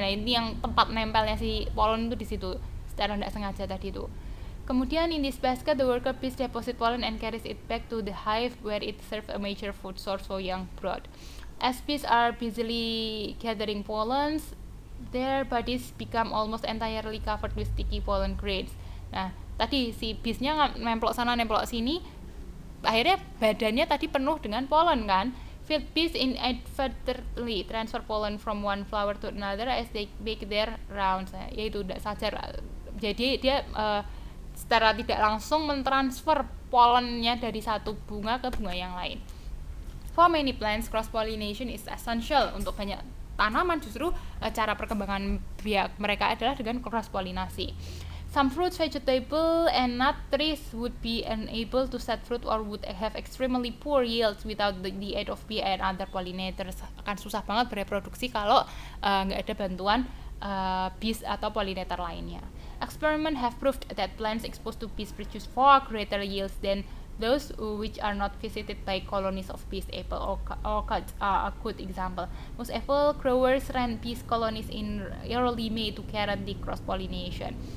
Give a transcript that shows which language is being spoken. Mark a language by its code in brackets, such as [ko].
[id] Nah, ini yang tempat nempelnya si pollen itu di situ. Secara tidak sengaja tadi itu. [en] Kemudian in this basket, the worker bees deposit pollen and carries it back to the hive where it serves a major food source for young brood. As bees are busily gathering pollens, their bodies become almost entirely covered with sticky pollen grains. [id] Nah, tadi si beesnya nemplok sana nemplok sini, akhirnya badannya tadi penuh dengan pollen kan. [en] Field bees inadvertently transfer pollen from one flower to another as they make their rounds. [id] Nah, yaitu tidak sadar. Jadi dia secara tidak langsung mentransfer polennya dari satu bunga ke bunga yang lain. [en] For many plants, cross pollination is essential. [id] Untuk banyak tanaman justru cara perkembangan biak mereka adalah dengan cross pollinasi. [en] Some fruits, vegetable, and nut trees would be unable to set fruit or would have extremely poor yields without the aid of bee and other pollinators. [id] Akan susah banget bereproduksi kalau nggak ada bantuan bees atau pollinator lainnya. [en] Experiments have proved that plants exposed to bees produce far greater yields than those which are not visited by colonies of bees. Apple orchards are a good example. Most apple growers rent bees colonies in early May to guarantee cross pollination.